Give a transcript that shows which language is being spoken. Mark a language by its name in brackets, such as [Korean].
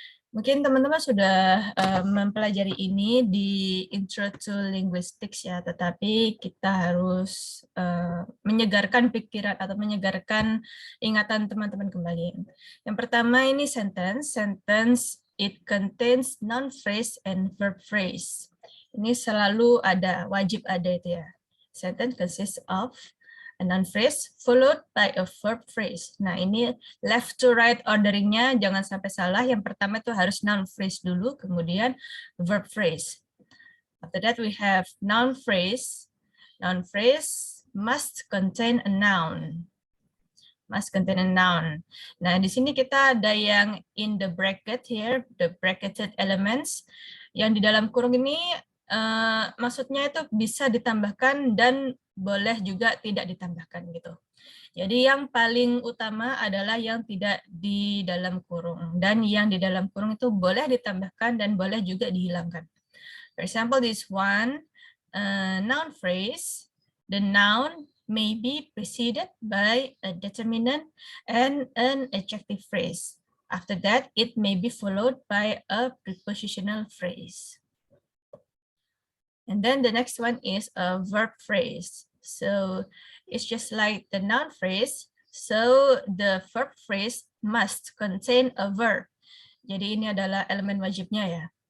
[Indonesian] Mungkin teman-teman sudah mempelajari ini di Intro to Linguistics ya, tetapi kita harus menyegarkan pikiran atau menyegarkan ingatan teman-teman kembali. Yang pertama ini sentence. [English] Sentence, it contains noun phrase and verb phrase. [Indonesian] Ini selalu ada, wajib ada itu ya. [English] Sentence consists of a noun phrase followed by a verb phrase. [Indonesian] Nah, ini left to right orderingnya jangan sampai salah. Yang pertama itu harus noun phrase dulu, kemudian verb phrase. [English] After that we have noun phrase. Noun phrase must contain a noun. Must contain a noun. [Indonesian] Nah, di sini kita ada yang [English] in the bracket here, the bracketed elements. [Indonesian] Yang di dalam kurung ini maksudnya itu bisa ditambahkan dan boleh juga tidak ditambahkan gitu. Jadi yang paling utama adalah yang tidak di dalam kurung, dan yang di dalam kurung itu boleh ditambahkan dan boleh juga dihilangkan. [English] For example, this one noun phrase, the noun may be preceded by a determinant and an adjective phrase. After that, it may be followed by a prepositional phrase. And then the next one is a verb phrase. So it's just like the noun phrase. So the verb phrase must contain a verb. [Indonesian] Jadi ini adalah elemen wajibnya ya.